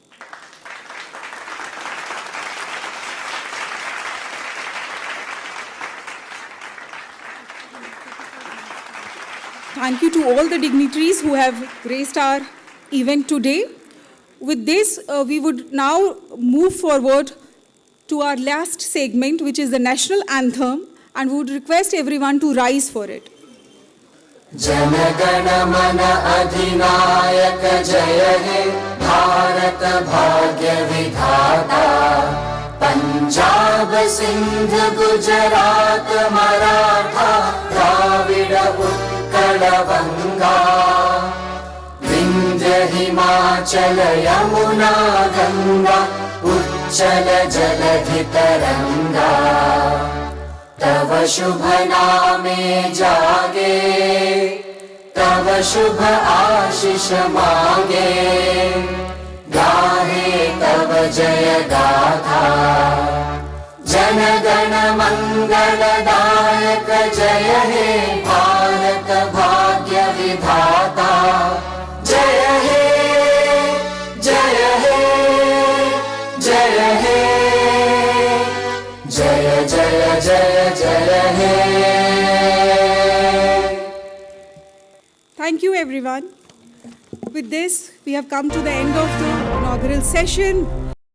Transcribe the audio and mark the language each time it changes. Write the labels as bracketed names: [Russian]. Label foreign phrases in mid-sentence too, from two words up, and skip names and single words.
[English] Thank you to all the dignitaries who have graced our event today. With this, we would now move forward to our last segment, which is the national anthem, and we would request everyone to rise for it. [Bangla] জন গণ মন অধিনায়ক জয় হে ভারত ভাগ্য বিধাতা পঞ্জাব সিন্ধু গুজরাট মরাঠা দ্রাবিড় উৎকল বঙ্গ বিন্ধ্য হিমাচল যমুনা গঙ্গা উচ্ছল জলধি তরঙ্গ তব শুভ নামে জাগে তব শুভ আশিস মাগে গাহে তব জয় গাথা জন গণ মঙ্গলদায়ক জয় হে ভারত ভাগ্য বিধাতা জয় হে জয় হে জয় হে জয় জয় জয় জয় হে [English] everyone. With this, we have come to the end of the inaugural session.